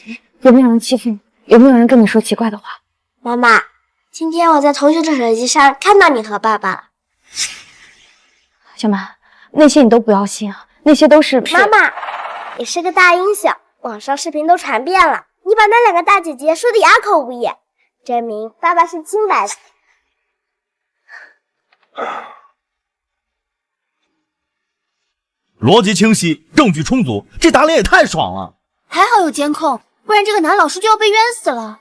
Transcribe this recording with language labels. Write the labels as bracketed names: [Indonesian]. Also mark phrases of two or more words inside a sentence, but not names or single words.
[Chinese] 有没有人欺负你？有没有人跟你说奇怪的话？妈妈，今天我在同学的手机上看到你和爸爸了。小马，那些你都不要信啊，那些都是…… 妈妈，你是个大英雄，网上视频都傳遍了，你把那2 個大姐姐說得啞口無言，證明爸爸是清白的。邏輯清晰，證據充足，這打臉也太爽了！還好有監控，不然這個男老師就要被冤死了。